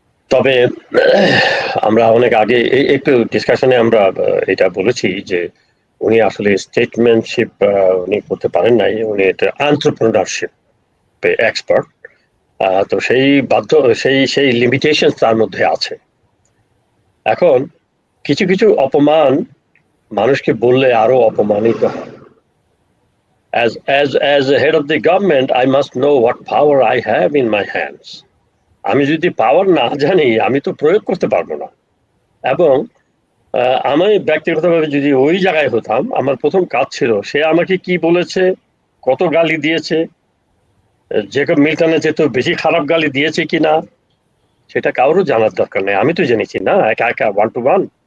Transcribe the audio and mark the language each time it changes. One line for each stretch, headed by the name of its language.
Bangla: তবে আমরা অনেক আগে একটু ডিসকাশনে আমরা এটা বলেছি যে উনি আসলে স্টেটমেন্টশিপ উনি করতে পারেন নাই, উনি এটা এন্টারপ্রেনারশিপ এক্সপার্ট। তো সেই সেই লিমিটেশন তার মধ্যে আছে। এখন কিছু কিছু অপমান মানুষকে বললে আরো অপমানিত হয়।
English: as a head of the government, I must know what power I have in my hands.
Bangla: আমি যদি পাওয়ার না জানি আমি তো প্রয়োগ করতে পারবো না। এবং আমি ব্যক্তিগতভাবে যদি ওই জায়গায় হতাম, আমার প্রথম কাজ ছিল সে আমাকে কি বলেছে, কত গালি দিয়েছে, জেকব মিল্টনের চেয়ে তো বেশি খারাপ গালি দিয়েছে কিনা সেটা কারোর জানার দরকার নেই, আমি তো জেনেছি না একা একা 1 to 1।